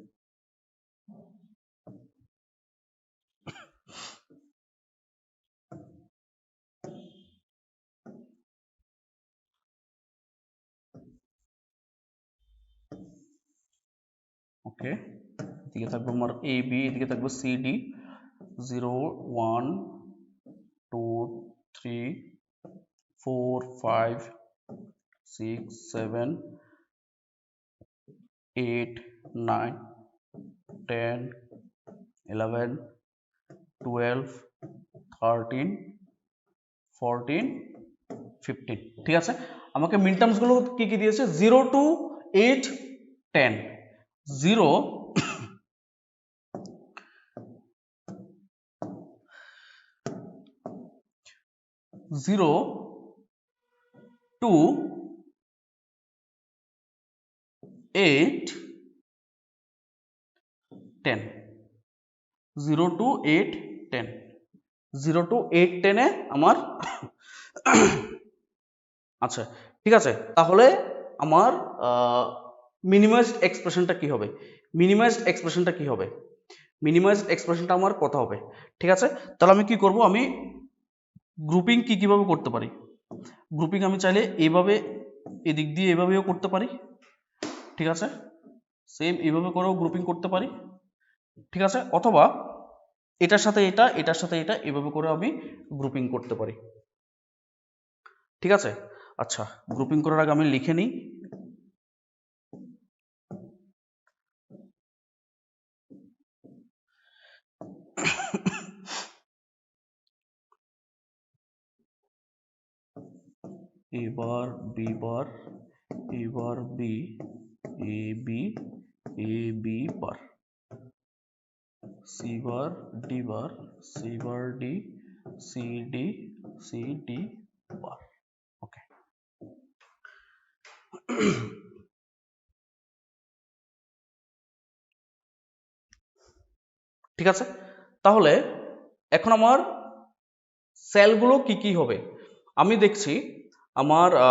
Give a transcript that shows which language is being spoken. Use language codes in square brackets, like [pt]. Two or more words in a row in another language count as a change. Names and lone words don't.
[bn] ওকে, এদিকে থাকবে আমার এ বি, এদিকে থাকবে সি ডি, 0 1 2 3 4 5 6 7 8 9 10 11 12 13 14 15 ঠিক আছে আমাকে [en] min terms [bn] গুলো কি কি দিয়েছে 0 to 8 10 0 0 to 8 10 0 to 8 10 0 to 8 10 এ আমার আচ্ছা ঠিক আছে তাহলে আমার [en] minimized expression [bn] কি হবে মিনিমাইজড এক্সপ্রেশনটা কি হবে [en] minimized expression [bn] আমার কত হবে ঠিক আছে তাহলে আমি কি করব আমি গ্রুপিং কিভাবে করতে পারি গ্রুপিং আমি চাইলে এইভাবে এদিক দিয়ে এভাবেও করতে পারি ঠিক আছে সেম এইভাবে করেও গ্রুপিং করতে পারি ঠিক আছে অথবা এটার সাথে এটা এটার সাথে এটা এভাবে করে আমি গ্রুপিং করতে পারি ঠিক আছে আচ্ছা গ্রুপিং করার আগে আমি লিখে নিই [en] a bar b bar a bar b a b a b bar c bar d bar c bar d c d c d bar ওকে [bn] ঠিক আছে তাহলে এখন আমার সেলগুলো কি কি হবে আমি দেখছি আমার